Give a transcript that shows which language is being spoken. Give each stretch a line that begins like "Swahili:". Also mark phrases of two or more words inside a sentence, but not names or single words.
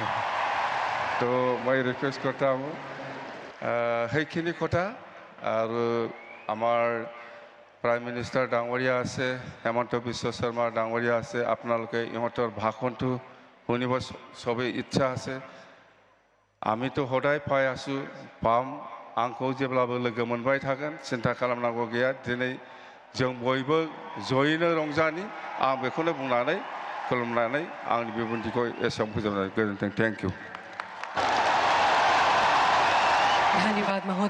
Hindi: तो मैं रिक्वेस्ट करता हूँ
Assamese: সেইখিনি কথা আৰু আমাৰ প্ৰাইম মিনিষ্টাৰ ডাঙৰীয়া আছে হেমন্ত বিশ্ব শৰ্মা ডাঙৰীয়া আছে আপোনালোকে ইয়াতৰ ভাষণটো শুনিব সবে ইচ্ছা আছে আমি তো সদায় পাই আছোঁ
Bodo: पाम आंखौ जेब्लाबो लोगो मोनबाय थागोन चिंता खालामनांगौ गैया दिनै जों बयबो जयैनो रंजानि आं बेखौनो बुंनानै खुलुमनानै आंनि बिबुंथिखौ एसेयावनो फोजोबनाय गोजोन्थों।
English: Thank you.
Hindi: धन्यवाद महोदय।